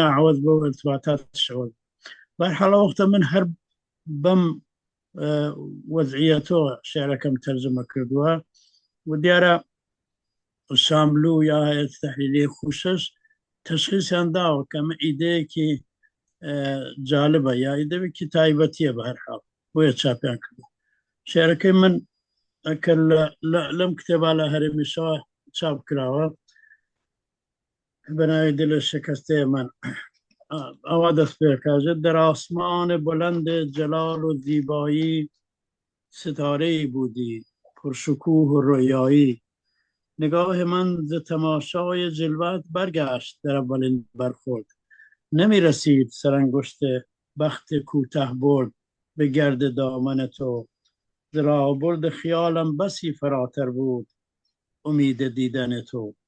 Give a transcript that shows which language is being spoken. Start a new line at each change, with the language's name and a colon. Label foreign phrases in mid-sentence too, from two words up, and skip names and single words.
Central Kurdish: عەوەز بۆ ارتباطات شەوە بەرحاڵە وەختە من هەر بەم وەزعیەتەوە شێعرەکەم تەرجمە کردووە و دیارە شاملو یا هەیەت تەحلیلی خوشش تەشخیصیان داوە کە ئەمە ئیدەیەکی جالبە یا ئیدەیەکی تایبەتیە بە هەر حاڵ بۆیە چاپیان کردو شێعرەکەی من ئەکە لەم کتێبا لە هەرێمیشەوە چاپ کراوە بەناوی دلە شکستەی من ئەوە دەست پێکاژێت
Persian: در آسمان بلند جلال و زیبایی ستاره‌ای بودی پرشکوه و رویایی نگاه من ز تماشای جلوت برگشت در اولین برخورد نمی رسید سرانگشت بخت کوته برد به گرد دامن تو ز راهبرد خیالم بسی فراتر بود امید دیدن تو